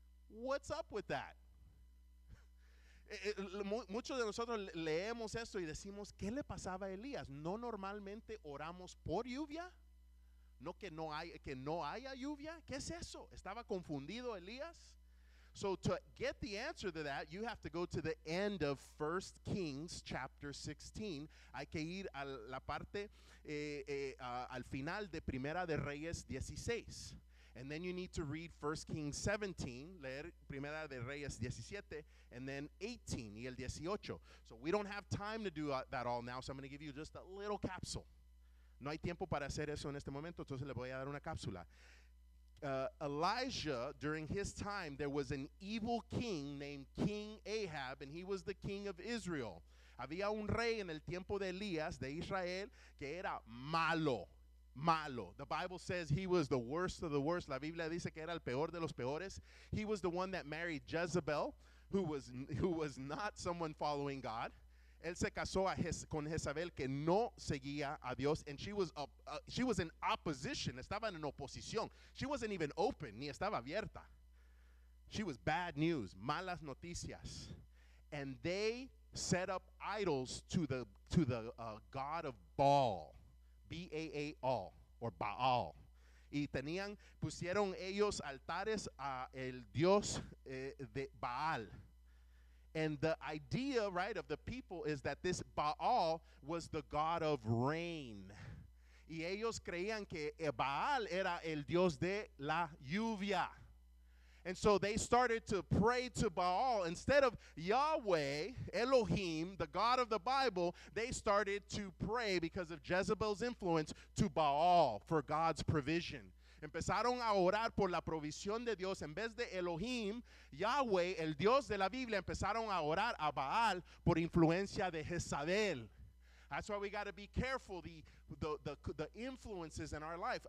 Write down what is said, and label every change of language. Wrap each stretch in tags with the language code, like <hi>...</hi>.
<en>What's up with that?</en> <es>Muchos de nosotros leemos esto y decimos, ¿qué le pasaba a Elías? ¿No normalmente oramos por lluvia? ¿No que no haya lluvia? ¿Qué es eso? ¿Estaba confundido Elías?</es> <en>So to get the answer to that, you have to go to the end of 1 Kings chapter 16.</en> <es>Hay que ir a la parte, al final de Primera de Reyes 16.</es> <en>And then you need to read 1 Kings 17,</en> <es>leer Primera de Reyes 17,</es> <en>and then 18</en> <es>y el 18.</es> <en>So we don't have time to do that all now, so I'm going to give you just a little capsule.</en> <es>No hay tiempo para hacer eso en este momento, entonces le voy a dar una cápsula.</es> <en>Elijah, during his time, there was an evil king named King Ahab, and he was the king of Israel.</en> <es>Había un rey en el tiempo de Elías, de Israel, que era malo.</es> <en>The Bible says he was the worst of the worst.</en> <es>La Biblia dice que era el peor de los peores.</es> <en>He was the one that married Jezebel, who was not someone following God.</en> <es>Él se casó con Jezabel, que no seguía a Dios,</es> <en>and she was in opposition.</en> <es>Estaba en oposición.</es> <en>She wasn't even open,</en> <es>ni estaba abierta.</es> <en>She was bad news,</en> <es>malas noticias.</es> <en>And they set up idols to the god of Baal, B-A-A-L, or Baal.</en> <es>Y pusieron ellos altares a el dios de Baal.</es> <en>And the idea, right, of the people is that this Baal was the god of rain.</en> <es>Y ellos creían que Baal era el dios de la lluvia.</es> <en>And so they started to pray to Baal. Instead of Yahweh, Elohim, the God of the Bible, they started to pray, because of Jezebel's influence, to Baal for God's provision.</en> <es>Empezaron a orar por la provisión de Dios. En vez de Elohim, Yahweh, el Dios de la Biblia, empezaron a orar a Baal por influencia de Jezabel.</es> <en>That's why we got to be careful, the influences in our life.</en>